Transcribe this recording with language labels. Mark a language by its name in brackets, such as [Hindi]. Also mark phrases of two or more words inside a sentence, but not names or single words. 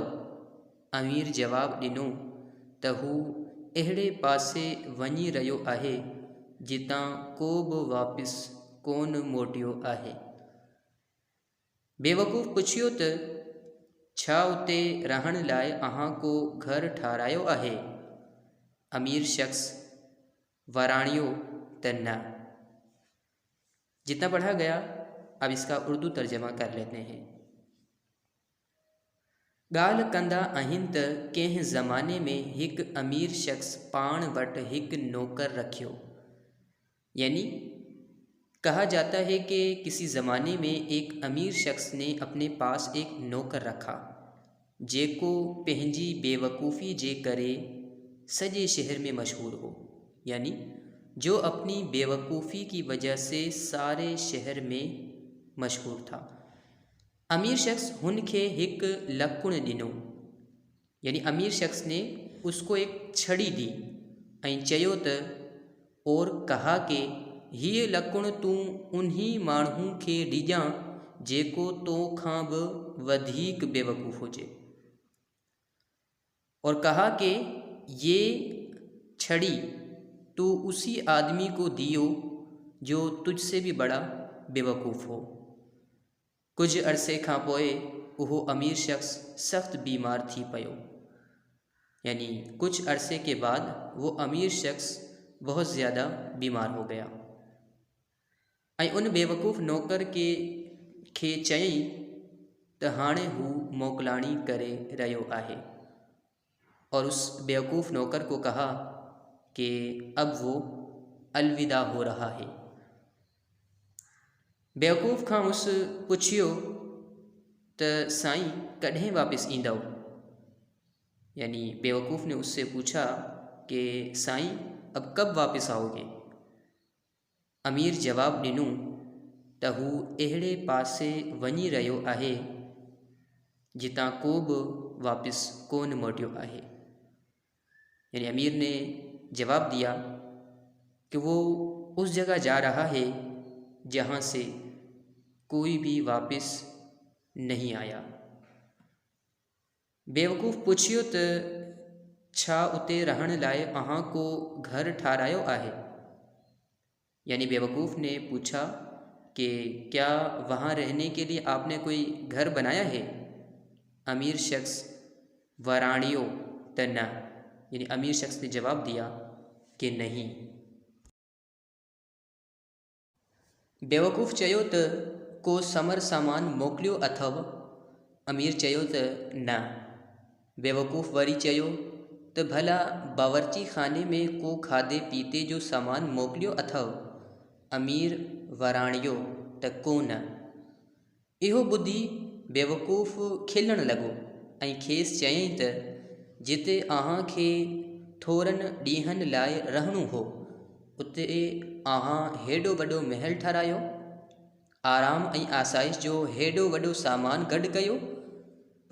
[Sindhi] अमीर जवाबु ॾिनो त हू अहिड़े पासे वञी रहियो आहे जितां को बि वापसि कोन मोटियो आहे। बेवकूफ़ पुछियो त छा उते रहण लाइ अहां को घर ठारायो आहे? अमीर शख़्स वराणियो त न। [Urdu] جتنا پڑھا گیا اب اس کا اردو ترجمہ کر لیتے ہیں. [Sindhi] ॻाल्हि कंदा आहिनि त कंहिं ज़माने में हिकु अमीर शख़्स पाण वटि हिकु नौकर रखियो, [Urdu] یعنی کہا جاتا ہے کہ کسی زمانے میں ایک امیر شخص نے اپنے پاس ایک نوکر رکھا [Sindhi] जेको पंहिंजी बेवकूफ़ी जे करे सॼे शहर में मशहूर हो, [Urdu] یعنی جو اپنی بے وقوفی کی وجہ سے سارے شہر میں مشہور تھا. [Sindhi] अमीर शख़्स हुन खे हिकु लकुणु ॾिनो, [Urdu] یعنی امیر شخص نے اس کو ایک چھڑی دی [Sindhi] ऐं चयो त [Urdu] اور کہا کہ [Sindhi] हीअ लकुणु तूं उन्ही माण्हू खे ॾिजां जेको तोखां बि वधीक बेवकूफ़ हुजे, [Urdu] اور کہا کہ یہ چھڑی تو اسی آدمی کو دیو جو تجھ سے بھی بڑا بے وقوف ہو. [Sindhi] कुछ अरसे खां पोइ उहो अमीर शख़्स सख़्तु बीमार थी पियो, [Urdu] یعنی کچھ عرصے کے بعد وہ امیر شخص بہت زیادہ بیمار ہو گیا [Sindhi] ऐं उन बेवकूफ़ नौकर खे चयईं त हाणे हू मोकिलाणी करे रहियो आहे, [Urdu] اور اس بے وقوف نوکر کو کہا کہ اب وہ الوداع ہو رہا ہے. [Sindhi] बेवकूफ़ खां उस पुछियो त साईं कॾहिं वापसि ईंदव? [Urdu] یعنی بے وقوف نے اس سے پوچھا کہ سائیں اب کب واپس آؤ گے? [Sindhi] अमीर जवाबु ॾिनो त हू अहिड़े पासे वञी रहियो आहे जितां को बि वापसि कोन मोटियो आहे। [Urdu] یعنی امیر نے جواب دیا کہ وہ اس جگہ جا رہا ہے جہاں سے کوئی بھی واپس نہیں آیا. [Sindhi] बेवकूफ़ पुछियो त छा उते रहण लाइ अहां को घर ठारायो आहे? [Urdu] یعنی بے وقوف نے پوچھا کہ کیا وہاں رہنے کے لیے آپ نے کوئی گھر بنایا ہے? [Sindhi] अमीर शख़्स वराणियो त न, [Urdu] یعنی امیر شخص نے جواب دیا کہ نہیں. [Sindhi] बेवकूफ़ चयो त को समर सामान मोकिलियो अथव? अमीर चयो त न। बेवकूफ़ वरी चयो त भला बावर्ची खाने में को खाधे पीते जो सामान मोकिलियो अथव? अमीर वराणियो त कोन। इहो ॿुधी बेवकूफ़ खिलण लॻो ऐं खेसि चयईं त जिते अहां खे थोरनि ॾींहंनि लाइ रहणो हो उते अहां हेॾो वॾो महल ठारायो, आराम ऐं आसाइश जो हेॾो वॾो सामान गॾु कयो।